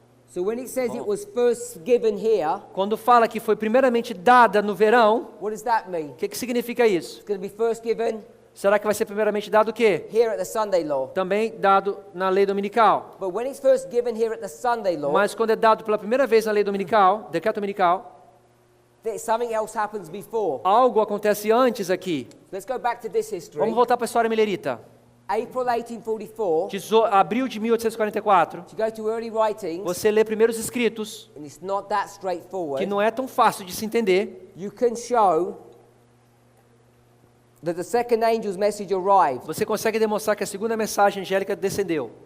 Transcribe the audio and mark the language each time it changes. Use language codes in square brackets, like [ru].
[en] So when it says it was first given here, [pt] Quando fala que foi primeiramente dada no verão, [en] what does that mean? [pt] o que significa isso? [en] It's going to be first given [pt] Será que vai ser primeiramente dado o quê? [en] here at the Sunday law. [pt] Também dado na lei dominical. [en] But when it's first given here at the Sunday law, [pt] Mas quando é dado pela primeira vez na lei dominical, decreto dominical, [en] something else happens before. [pt] algo acontece antes aqui. [en] Let's go back to this history. [pt] Vamos voltar para a história milerita. [en] April 1844, [pt] Abril de 1844, [en] you go to early writings, [pt] você lê primeiros escritos, [en] and it's not that [pt] que [en] straightforward. [pt] não é tão fácil de se entender. [en] You can show that the second angel's message arrived. [pt] Você consegue demonstrar que a segunda mensagem angélica descendeu.